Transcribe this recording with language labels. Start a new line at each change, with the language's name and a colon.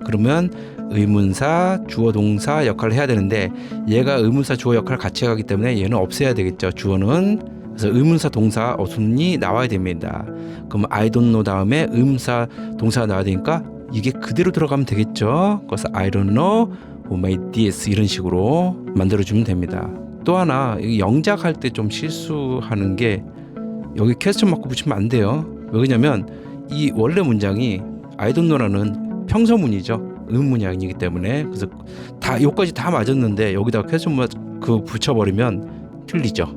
Korean: 그러면 의문사, 주어 동사 역할을 해야 되는데 얘가 의문사, 주어 역할을 같이 하기 때문에 얘는 없애야 되겠죠. 주어는. 그래서 의문사, 동사 어순이 나와야 됩니다. 그럼
English: I don't know
Korean: 다음에 의문사, 동사가 나와야 되니까 이게 그대로 들어가면 되겠죠. 그래서
English: I don't know who made this
Korean: 이런 식으로 만들어주면 됩니다. 또 하나 영작할 때 좀 실수하는 게 여기 퀘스천 마크 붙이면 안 돼요. 왜냐면 이 원래 문장이 I don't know라는 평서문이죠. 의문문이 아니기 때문에. 그래서 다 요까지 다 맞았는데 여기다가 퀘스천 마크 붙여버리면 틀리죠.